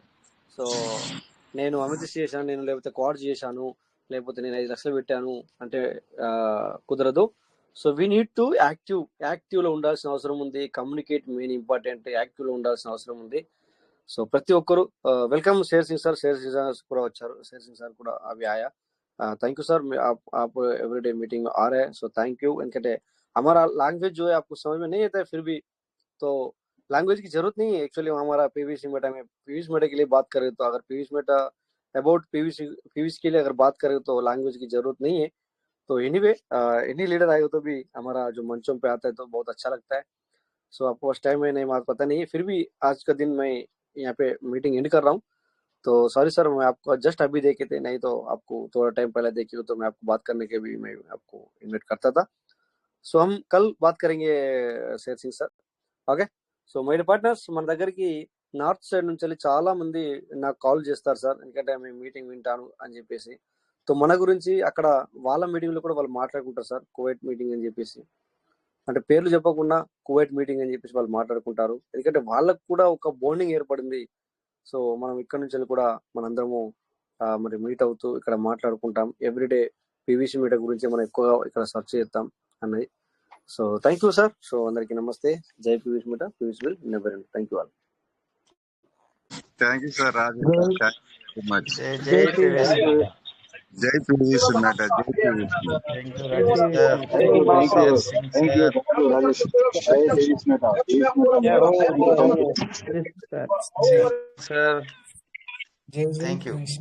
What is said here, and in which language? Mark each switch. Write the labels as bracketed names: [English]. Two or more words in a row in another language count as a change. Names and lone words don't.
[Telugu] సో నేను అమిత్ చేశాను, నేను లేకపోతే కార్డ్స్ చేశాను, లేకపోతే నేను 5 లక్షలు పెట్టాను అంటే కుదరదు. సో [English] we need to [Telugu] యాక్టివ్లో ఉండాల్సిన అవసరం ఉంది. [English] communicate main important, [Telugu] యాక్టివ్లో ఉండాల్సిన అవసరం ఉంది. సో ప్రతి ఒక్కరు వెల్కమ్ शेर सिंह सर కూడా వచ్చారు. [Hindi] शेर सिंह सर కూడా अभी आया. [English] thank you sir, [Hindi] आप [English] everyday meeting [Hindi] में आ रहे हैं, [English] so thank you. [Hindi] इनके हमारा लैंग्वेज जो है आपको समझ में नहीं आता है, फिर भी तो लैंग्वेज की जरूरत नहीं है एक्चुअली. हमारा पीवीसी मेटा में पीवीसी मेटा के लिए बात करें तो अगर पीवीसी मेटा अबाउट पीवीसी के लिए अगर बात करें तो लैंग्वेज की जरूरत नहीं है. तो [English] anyway any leader [Hindi] आएगा तो भी हमारा जो मंचों पे आता है तो बहुत अच्छा लगता है. सो आपको [English] first time [Hindi] में नहीं पता नहीं है, फिर भी आज का दिन मैं यहाँ पे [English] meeting end [Hindi] कर रहा हूँ. तो [English] sorry sir, [Hindi] मैं आपको जस्ट अभी देखे थे, नहीं तो आपको थोड़ा टाइम पहले देखे हो तो मैं आपको बात करने के भी मैं आपको इन्वाइट करता था. सो हम कल बात करेंगे शेर सिंह सर. [Telugu] ఓకే. [English] so my partners, [Telugu] మన దగ్గరికి నార్త్ సైడ్ నుంచి వెళ్ళి చాలా మంది నాకు కాల్ చేస్తారు సార్, ఎందుకంటే మేము మీటింగ్ వింటాను అని చెప్పేసి. సో మన గురించి అక్కడ వాళ్ళ మీటింగ్లో కూడా వాళ్ళు మాట్లాడుకుంటారు సార్, కువైట్ మీటింగ్ అని చెప్పేసి. అంటే పేర్లు చెప్పకుండా కువైట్ మీటింగ్ అని చెప్పేసి వాళ్ళు మాట్లాడుకుంటారు, ఎందుకంటే వాళ్ళకు కూడా ఒక బాండింగ్ ఏర్పడింది. సో మనం ఇక్కడ నుంచి కూడా మనందరము మరి మీట్ అవుతూ ఇక్కడ మాట్లాడుకుంటాం. ఎవ్రీడే పీవీసీ మీట గురించి మనం ఎక్కువగా ఇక్కడ సర్చ్ చేస్తాం అన్నది. [English] so thank you sir. [Telugu] సో అందరికీ నమస్తే. జై పీవీసీ మీట, [English] PVC will never end. Thank you all. thank you sir Raju, thank you much. [Telugu] జై పీవీసీ. జై పీవీసీ మేట, జై పీవీసీ. [English] sir thank you.